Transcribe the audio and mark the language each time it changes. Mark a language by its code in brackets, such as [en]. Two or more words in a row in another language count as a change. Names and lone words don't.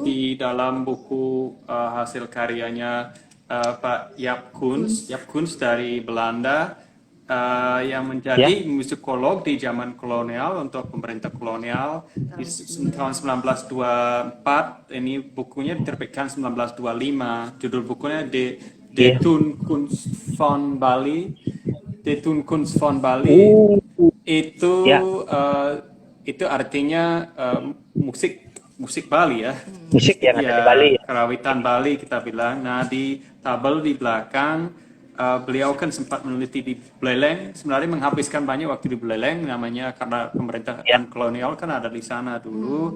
[id] Di dalam buku hasil karyanya Pak Jaap Koens dari Belanda yang menjadi musikolog di zaman kolonial untuk pemerintah kolonial di tahun 1924. Ini bukunya diterbitkan 1925. Judul bukunya De Toen Kunst van Bali. De Toen Kunst van Bali itu artinya musik Bali ya. Musik yang ada di Bali. Karawitan Bali kita bilang. Nah di tabel di belakang beliau kan sempat meneliti di Buleleng. Sebenarnya menghabiskan banyak waktu di Buleleng, namanya karena pemerintahan kolonial kan ada di sana dulu.